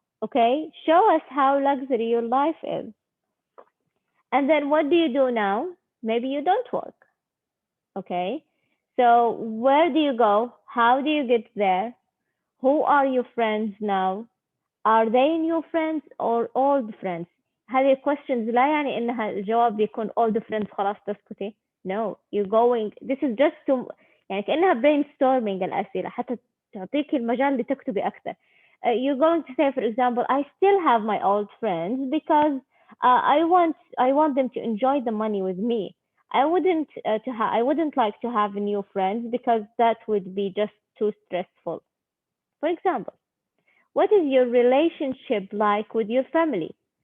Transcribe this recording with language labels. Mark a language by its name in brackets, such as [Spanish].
[English] Okay, show us how luxury your life is. And then what do you do now? Maybe you don't work. Okay, so where do you go? How do you get there? Who are your friends now? Are they new friends or old friends? [Arabic] هذه questions لا يعني إنها الجواب بيكون [English] old friends [Arabic] خلاص تسكتي. [English] No, you're going. This is just to [Arabic] يعني كأنها brainstorming الأسئلة حتى تعطيك المجال لتكتبي أكثر. [English] You're going to say, for example, I still have my old friends because I want them to enjoy the money with me. I wouldn't like to have new friends because that would be just too stressful. For example, what is your relationship like with your family?